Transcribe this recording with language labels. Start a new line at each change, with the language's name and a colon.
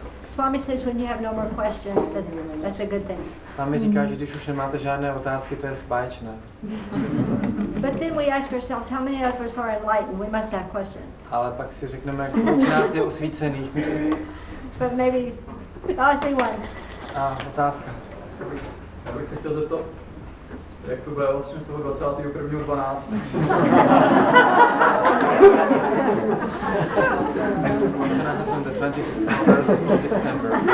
English: Swami says when you have no more questions, that's a good thing.
Czech: Swami říká, že když už nemáte žádné otázky, to je báječné.
English: But then we ask ourselves, how many of us are enlightened? We must have questions.
Czech: Ale pak si řekneme, kolik nás je osvícených.
English: But maybe, I see one.
Czech: A otázka. Já bych se chtěl zeptat, jak to bude vlastně z toho 21.12.
English: What's gonna happen the 21st of December?